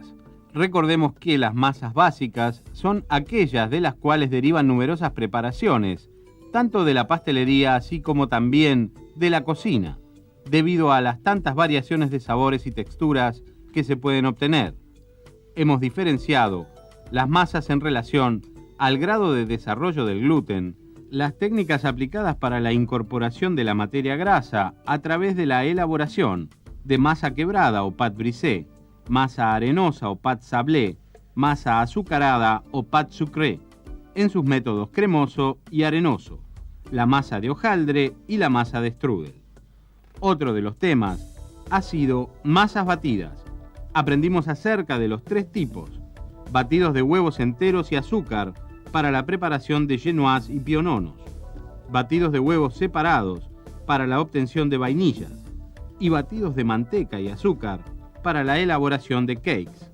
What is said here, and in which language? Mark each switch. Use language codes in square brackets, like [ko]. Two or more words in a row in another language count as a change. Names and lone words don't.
[es] Recordemos que las masas básicas son aquellas de las cuales derivan numerosas preparaciones, tanto de la pastelería así como también de la cocina, debido a las tantas variaciones de sabores y texturas que se pueden obtener. Hemos diferenciado las masas en relación al grado de desarrollo del gluten, las técnicas aplicadas para la incorporación de la materia grasa a través de la elaboración de masa quebrada o [fr] pâte brisée, [es] masa arenosa o [fr] pâte sablé, [es] masa azucarada o [fr] pâte sucré, [es] en sus métodos cremoso y arenoso, la masa de hojaldre y la masa de strudel. Otro de los temas ha sido masas batidas. Aprendimos acerca de los tres tipos: batidos de huevos enteros y azúcar para la preparación de genoise y piononos, batidos de huevos separados para la obtención de vainillas y batidos de manteca y azúcar para la elaboración de cakes.